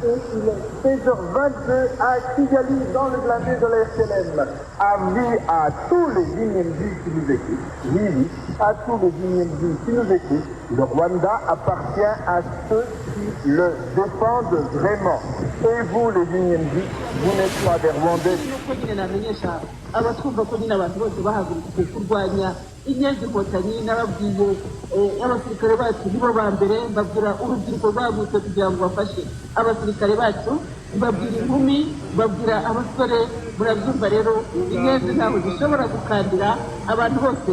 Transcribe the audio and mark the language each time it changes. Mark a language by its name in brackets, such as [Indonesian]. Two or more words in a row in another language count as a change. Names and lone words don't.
[French] Et il est 16h22 à Kigali, dans le blindé de la RTLM. Avis à tous les Inyembi qui nous écoutent. Oui, à tous les Inyembi qui nous écoutent. Le Rwanda appartient à ceux qui le défendent vraiment. Et vous, les Inyembi, vous n'êtes pas des Rwandais. [Kinyarwanda] nuko nyine namenyesha abatwumva ko nyine abantu bose bahagurukiye kurwanya inyenzi inkotanyi nababwiye abasirikare bacu nibo ba mbere mbabwira urubyiruko rwagutse kugira ngo bafashe abasirikare bacu mbabwira inkumi mbabwira abasore murabyumva rero inyenzi ntabwo zishobora gukandira abantu bose